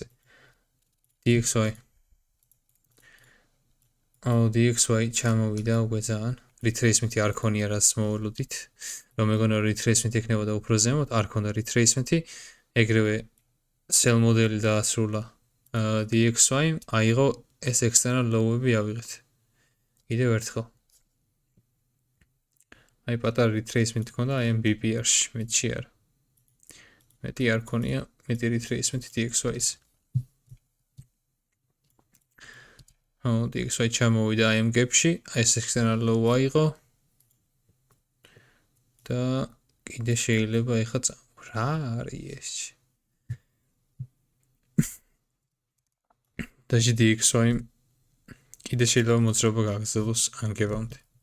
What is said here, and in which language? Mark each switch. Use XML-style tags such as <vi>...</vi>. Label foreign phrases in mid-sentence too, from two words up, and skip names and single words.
<ka>DXY. DXY ჩამოვიდა უკვე ძალიან. Retracement-ი არ ქონია რაც მოვლოდით. რომ მეგონა retracement ექნებოდა უფრო ზემოთ, არ ქონდა retracement-ი. ეგრევე sell მოდელი დაასრულა. DXY აიღო ეს</ka> <en>external low-</en> <ka>ები ავიღეთ. კიდევ ერთხელ. აი პატარა retracement ქონდა აი ამ BPR-ში, მეტში არა. მეტი არ ქონია, მეტი retracement DXY-ს. DXY ჩამოვიდა აი ამ gap-ში, აი ეს</ka> <en>external low</en> <ka>აიღო. და კიდე შეიძლება ეხა რა არის ეს? და DXY კიდე შეიძლება მოძრაობა გაგრძელოს ანგებამდე.</ka>